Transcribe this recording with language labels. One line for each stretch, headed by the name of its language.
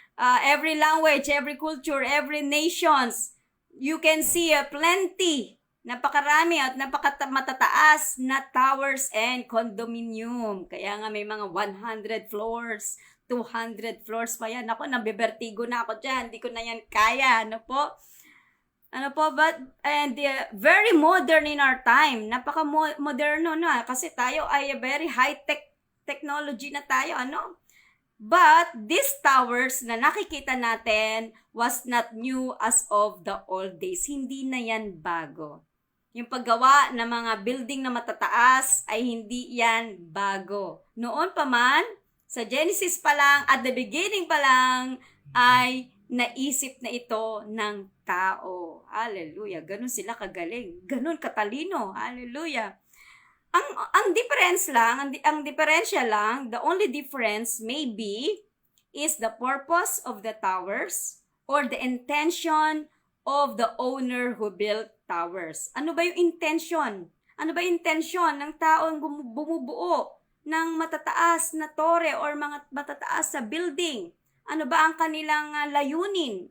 English: Every language, every culture, every nations, you can see plenty,
Filipino: napakarami at matataas na
English: towers and condominium.
Filipino: Kaya nga may mga 100 floors, 200 floors pa yan. Ako, nabibertigo na ako dyan. Hindi ko na yan kaya. Ano po,
English: and very modern in our time.
Filipino: Napaka-moderno na. Kasi tayo ay
English: very high-tech technology
Filipino: na tayo. Ano?
English: But these towers
Filipino: na nakikita natin
English: was not new as of the old days.
Filipino: Hindi na yan bago. Yung paggawa ng mga building na matataas ay hindi yan bago. Noon pa man, sa Genesis pa lang,
English: at the beginning
Filipino: pa lang, ay naisip na ito ng tao. Hallelujah. Ganun sila kagaling. Ganun katalino. Hallelujah. Ang difference lang, ang diferensya lang,
English: the only difference maybe is the purpose of the towers or the intention of the owner who built towers.
Filipino: Ano ba yung intention? Ano ba yung intention ng taong bumubuo ng matataas na tore or mga matataas sa building? Ano ba ang kanilang layunin?